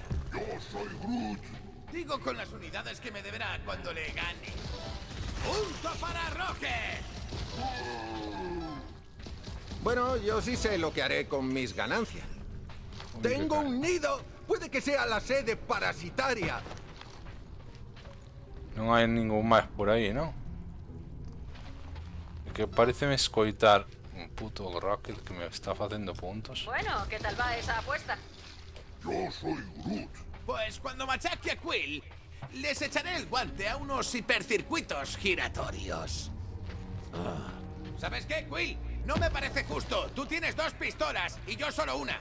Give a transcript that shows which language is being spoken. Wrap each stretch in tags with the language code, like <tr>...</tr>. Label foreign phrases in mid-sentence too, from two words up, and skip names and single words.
<es>Yo soy Groot. Digo con las unidades que me deberá cuando le gane. ¡Punto para Rocket! Bueno, yo sí sé lo que haré con mis ganancias. ¡Tengo un nido! Puede que sea la sede parasitaria.</es> <gl>Non hai ningún máis por aí, non? É que pareceme escoitar un puto Rocket que me está facendo puntos.</gl> <es>Bueno, ¿qué tal va esa apuesta? Yo soy Groot. Pues cuando machaque a Quill, les echaré el guante a unos hipercircuitos giratorios. ¿Sabes qué, Quill? No me parece justo. Tú tienes 2 pistolas y yo solo una.</es>